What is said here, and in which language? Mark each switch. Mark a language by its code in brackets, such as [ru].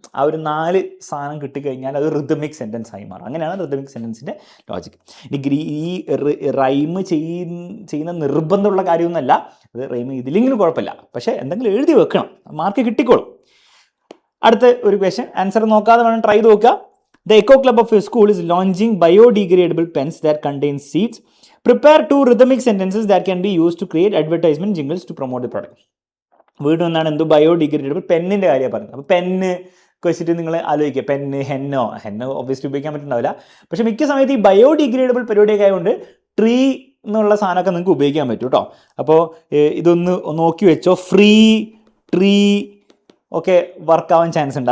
[ml] ആ ഒരു 4 സാധനം കിട്ടിക്കഴിഞ്ഞാൽ അത് റിതമിക് സെൻറ്റൻസ് ആയി മാറും. അങ്ങനെയാണ് റിതമിക് സെൻറ്റൻസിൻ്റെ ലോജിക്. ഈ റൈം ചെയ്യുന്ന നിർബന്ധമുള്ള കാര്യമൊന്നുമല്ല. അത് റൈം ഇതിലെങ്കിലും കുഴപ്പമില്ല. പക്ഷേ എന്തെങ്കിലും എഴുതി വെക്കണം, മാർക്ക് കിട്ടിക്കോളും. അടുത്ത ഒരു ക്വസ്റ്റ്യൻ, ആൻസർ നോക്കാതെ വേണം ട്രൈ ചെയ്ത് നോക്കുക. [en] The Eco Club of your school is launching biodegradable pens that contain seeds. Prepare 2 rhythmic sentences that can be used to create advertisement jingles to promote the product. [ml] വീണ്ടും എന്താണ് എന്തോ biodegradable പെന്നിൻ്റെ കാര്യമാണ് പറയുന്നത്. അപ്പോൾ പെന്ന് വെച്ചിട്ട് നിങ്ങൾ ആലോചിക്കുക, പെന്ന് ഹെന്നോ ഒബ്വിയസ്ലി ഉപയോഗിക്കാൻ പറ്റുന്നുണ്ടാവില്ല. പക്ഷേ മിക്ക സമയത്ത് ഈ ബയോഡിഗ്രേഡബിൾ പരിപാടിയൊക്കെ ആയതുകൊണ്ട് ട്രീ എന്നുള്ള സാധനമൊക്കെ നിങ്ങൾക്ക് ഉപയോഗിക്കാൻ പറ്റും കേട്ടോ. അപ്പോൾ ഇതൊന്ന് നോക്കി വെച്ചോ. ഫ്രീ, ട്രീ ഒക്കെ വർക്കാവാൻ ചാൻസ് ഉണ്ട്.